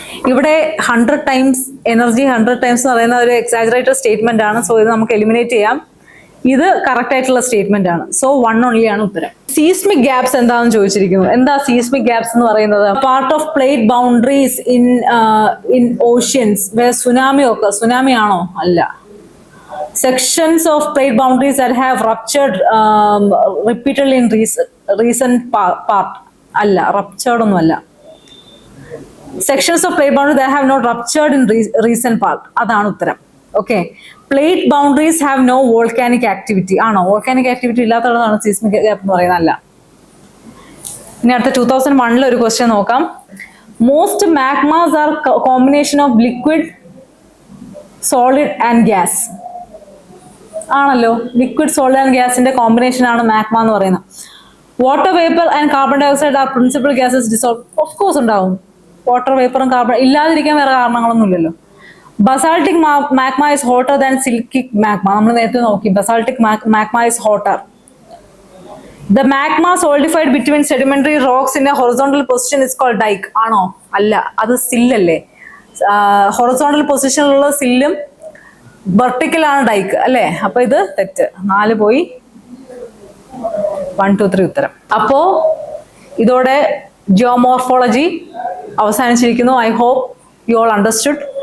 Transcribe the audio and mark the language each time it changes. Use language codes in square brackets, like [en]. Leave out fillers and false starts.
[ml] ഇവിടെ 100 times energy 100 times എന്ന് പറയുന്ന ഒരു എക്സാജറേറ്റഡ് സ്റ്റേറ്റ്മെന്റ് ആണ്. സോ ഇത് നമുക്ക് എലിമിനേറ്റ് ചെയ്യാം. ഇത് കറക്റ്റ് ആയിട്ടുള്ള സ്റ്റേറ്റ്മെന്റ് ആണ്. സോ 1 only ആണ് ഉത്തരം. സീസ്മിക് ഗ്യാപ്സ് എന്താണെന്ന് ചോദിച്ചിരിക്കുന്നു. എന്താ സീസ്മിക് ഗ്യാപ്സ് എന്ന് പറയുന്നത്? [en] Part of plate boundaries in oceans where tsunami ഒക്കെ. [ml] സുനാമി ആണോ? അല്ല. [en] sections of plate boundaries that have ruptured repeatedly in recent part. [ml] അല്ല, ruptured ഒന്നും അല്ല. [en] sections of plate boundaries that have not ruptured in recent part. [ml] അതാണ് ഉത്തരം. [en] Okay, plate boundaries have no volcanic activity. ആണോ? [ml] Volcanic activity ഇല്ലാത്തതാണ് seismic gap എന്ന് പറയുന്നത്. അല്ല. ഇനി അടുത്ത 2001 ഒരു ക്വസ്റ്റ്യൻ നോക്കാം. [en] Most magmas are combination of liquid, solid and gas. [ml] ആണല്ലോ, ലിക്വിഡ്, സോളിഡ് ആൻഡ് ഗ്യാസിന്റെ കോമ്പിനേഷൻ ആണ് മാഗ്മ എന്ന് പറയുന്നത്. [en] Water vapour and carbon dye oxide R principal gases dissolve. Of course ഉണ്ടാവും. [ml] വാട്ടർ വേപ്പറും കാർബൺ ഇല്ലാതിരിക്കാൻ വേറെ കാരണങ്ങളൊന്നുമില്ലല്ലോ. [en] Basaltic magma is hotter than silicic magma. [ml] നമ്മൾ നേരത്തെ നോക്കി. [en] Basaltic magma is hotter. The magma solidified between sedimentary rocks in a horizontal position is called dike. [ml] ആണോ? അല്ല, അത് സില്ലല്ലേ. Horizontal പൊസിഷനിലുള്ള സില്ലും vertical ആണ് Dijk അല്ലേ? അപ്പൊ ഇത് തെറ്റ്. 4 പോയി. 1 2 3 ഉത്തരം. അപ്പോ ഇതോടെ geomorphology അവസാനിച്ചിരിക്കുന്നു. [en] I hope you all understood.